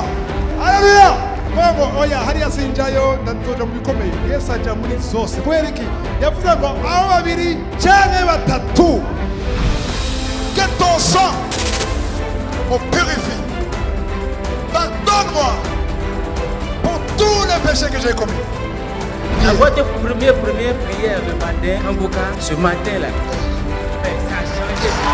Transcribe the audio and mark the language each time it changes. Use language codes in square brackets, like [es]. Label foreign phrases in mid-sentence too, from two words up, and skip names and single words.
[rn] Haleluya. Mwego oya hariya sinjayo ndanzoja mu bikomeye. Yesu aja muri zose. Kubera iki? Yavuze ngo abo babiri canke batatu. [fr] Que ton sang me purifie. Pardonne-moi pour tous les péchés que j'ai commis. À votre première prière le matin, Kangoka, ce matin-là, ça a changé.